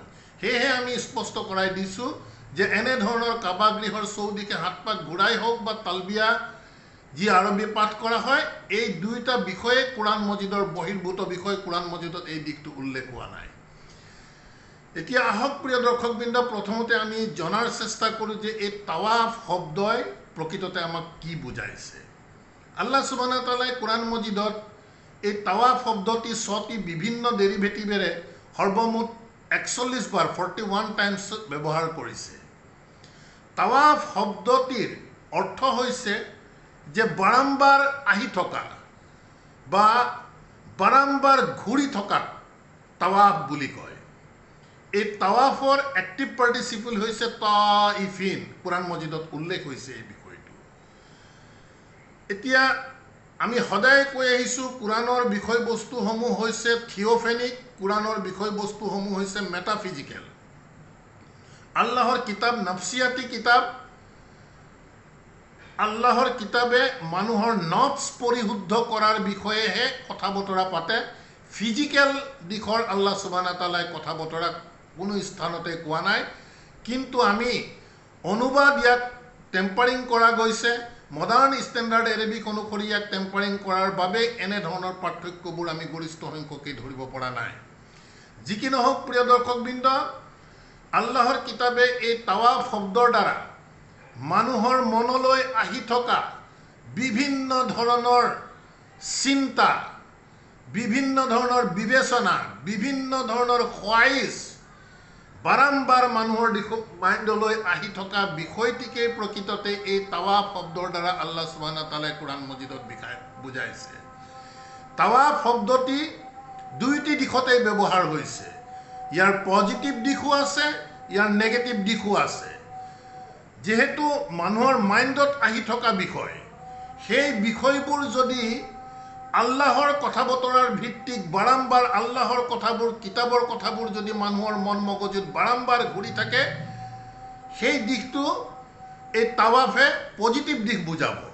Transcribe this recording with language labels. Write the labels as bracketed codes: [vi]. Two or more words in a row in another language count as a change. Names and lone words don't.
[as] সেয়েহে আমি স্পষ্ট কৰাই দিছোঁ যে এনেধৰণৰ কাবা গৃহৰ চৌদিশে 7 পাক ঘূৰাই হওক বা তালবিয়া যি আৰবী পাঠ কৰা হয়, এই দুইটা বিষয়ে কোৰাণ মজিদৰ বহিৰ্ভূত বিষয়, কোৰাণ মজিদত এই দিশটো উল্লেখ হোৱা নাই। এতিয়া আহক প্ৰিয় দৰ্শকবৃন্দ, প্ৰথমতে আমি জনাৰ চেষ্টা কৰোঁ যে এই তাৱাফ শব্দই প্ৰকৃততে আমাক কি বুজাইছে। আল্লাহ [ar] سبحانه وتعالى [as] কোৰাণ মজিদত এই তাৱাফ শব্দটি 6টি বিভিন্ন ডেৰিভেটিভেৰে সৰ্বমুঠ 41 বাৰ 41 টাইমছ ব্যৱহাৰ কৰিছে। তাৱাফ শব্দটিৰ অৰ্থ হৈছে যে বাৰম্বাৰ আহি থকা বা বাৰম্বাৰ ঘূৰি থকা তাৱাফ বুলি কয়। এই তাৱাফৰ [en] active participle [as] হৈছে তাইফিন, কোৰাণ মজিদত উল্লেখ হৈছে এই বিষয়টো। এতিয়া আমি সদায় কৈ আহিছোঁ কোৰাণৰ বিষয়বস্তুসমূহ হৈছে থিঅফেনিক, কোৰাণৰ বিষয়বস্তুসমূহ হৈছে মেটাফিজিকেল। আল্লাহৰ কিতাব নফসিয়াতি কিতাব, আল্লাহৰ কিতাবে মানুহৰ নফস পৰিশুদ্ধ কৰাৰ বিষয়েহে কথা বতৰা পাতে। ফিজিক্যাল দিশৰ আল্লাহ [ar] سبحانه وتعالى [as] কথা বতৰা কোনো স্থানতে কোৱা নাই। কিন্তু আমি অনুবাদ ইয়াক টেম্পাৰিং কৰা গৈছে, [en] modern standard Arabic [as] অনুসৰি ইয়াক টেম্পাৰিং কৰাৰ বাবে এনেধৰণৰ পাৰ্থক্যবোৰ আমি গৰিষ্ঠ সংখ্যকেই ধৰিব পৰা নাই। যি কি নহওক প্ৰিয় দৰ্শকবৃন্দ, আল্লাহৰ কিতাবে এই তাৱাফ শব্দৰ দ্বাৰা মানুহৰ মনলৈ আহি থকা বিভিন্ন ধৰণৰ চিন্তা, বিভিন্ন ধৰণৰ বিবেচনা, বিভিন্ন ধৰণৰ খোৱাইছ, বাৰম্বাৰ মানুহৰ মাইণ্ডলৈ আহি থকা বিষয়টিকেই প্ৰকৃততে এই তাৱাফ শব্দৰ দ্বাৰা আল্লাহ [ar] سبحانه وتعالى [as] কোৰআন মজিদত বুজাইছে। তাৱাফ শব্দটি দুইটি দিশতেই ব্যৱহাৰ হৈছে। ইয়াৰ পজিটিভ দিশো আছে, ইয়াৰ নেগেটিভ দিশো আছে। যেহেতু মানুহৰ মাইণ্ডত আহি থকা বিষয়, সেই বিষয়বোৰ যদি আল্লাহৰ কথা বতৰাৰ ভিত্তিক বাৰম্বাৰ আল্লাহৰ কথাবোৰ, কিতাবৰ কথাবোৰ যদি মানুহৰ মন মগজুত বাৰম্বাৰ ঘূৰি থাকে, সেই দিশটো এই তাৱাফে পজিটিভ দিশ বুজাব।